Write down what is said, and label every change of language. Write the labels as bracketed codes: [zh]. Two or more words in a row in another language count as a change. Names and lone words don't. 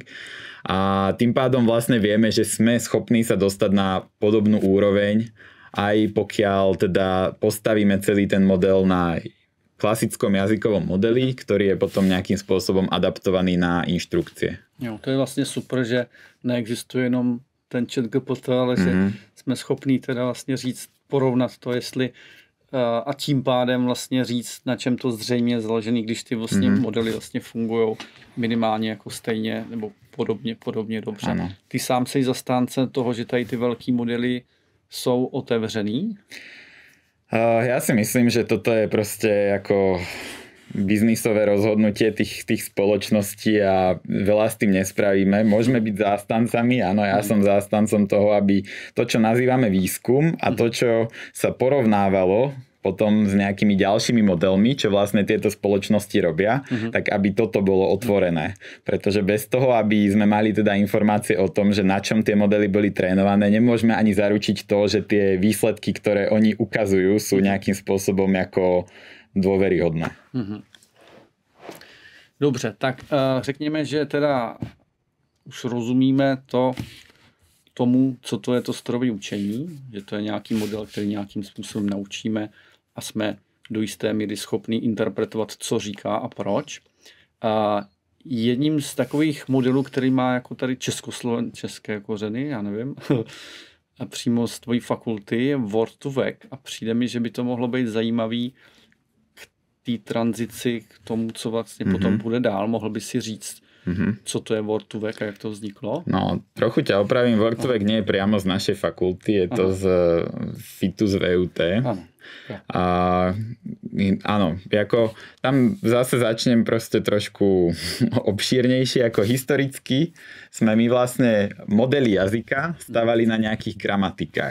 [sk] A tým pádom vlastne vieme, že sme schopní sa dostať na podobnú úroveň, aj pokiaľ teda postavíme celý ten model na klasickom jazykovom modeli, ktorý je potom nejakým spôsobom adaptovaný na inštrukcie. [cs] Jo, to je vlastně super, že neexistuje jenom ten ChatGPT, ale že jsme schopní teda vlastně říct, porovnat to, jestli a tím pádem vlastně říct, na čem to zřejmě je založený, když ty vlastně modely vlastně fungují minimálně jako stejně nebo podobně dobře. Ano. Ty sám jsi zastánce toho, že tady ty velký modely jsou otevřený? [sk] Ja si myslím, že toto je proste ako biznisové rozhodnutie tých spoločností a veľa s tým nespravíme. Môžeme byť zástancami, áno, ja som zástancom toho, aby to, čo nazývame výskum a to, čo sa porovnávalo potom s nejakými ďalšími modelmi, čo vlastne tieto spoločnosti robia, tak aby toto bolo otvorené. Pretože bez toho, aby sme mali teda informácie o tom, že na čom tie modely boli trénované, nemôžeme ani zaručiť to, že tie výsledky, ktoré oni ukazujú, sú nejakým spôsobom ako dôveryhodné. [cs] Dobře, tak řekněme, že teda už rozumíme tomu, co to je to strojové učení, že to je nějaký model, který nějakým způsobem naučíme a jsme do jisté míry schopní interpretovat, co říká a proč. A jedním z takových modelů, který má jako tady české kořeny, já nevím, a přímo z tvojí fakulty je Word2Vec a přijde mi, že by to mohlo být zajímavý k té tranzici, k tomu, co vlastně potom bude dál. Mohl by si říct, co to je Word2Vec a jak to vzniklo? [sk] No, trochu ťa opravím, Word2Vec nie je priamo z našej fakulty, je to z FITu z VUT. A áno, ako tam zase začnem proste trošku obšírnejšie, ako historicky sme my vlastne modely jazyka stavali na nejakých gramatikách.